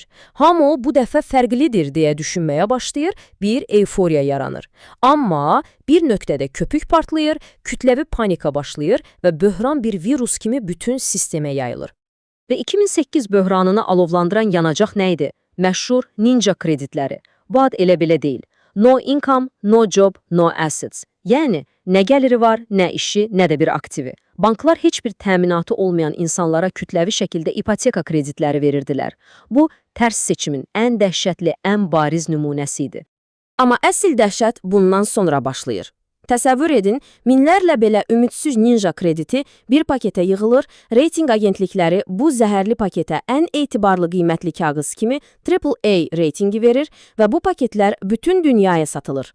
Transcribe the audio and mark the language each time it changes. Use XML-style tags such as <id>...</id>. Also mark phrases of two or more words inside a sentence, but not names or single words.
<az>Hamı bu dəfə fərqlidir deyə düşünməyə başlayır, bir euforiya yaranır. Amma bir nöqtədə köpük partlayır, kütləvi panika başlayır və böhran bir virus kimi bütün sistemə yayılır. Və 2008 böhranını alovlandıran yanacaq nə idi? Məşhur ninja kreditləri. Bu ad elə belə deyil.</az> <en>No income, no job, no assets.</en> <az>Yəni, nə gəliri var, nə işi, nə də bir aktivi. Banklar heç bir təminatı olmayan insanlara kütləvi şəkildə ipoteka kreditləri verirdilər. Bu, tərs seçimin ən dəhşətli, ən bariz nümunəsi idi. Amma əsl dəhşət bundan sonra başlayır. Təsəvvür edin, minlərlə belə ümidsiz ninja krediti bir paketə yığılır, reytinq agentlikləri bu zəhərli paketə ən etibarlı qiymətli kağız kimi AAA reytingi verir və bu paketlər bütün dünyaya satılır.</az>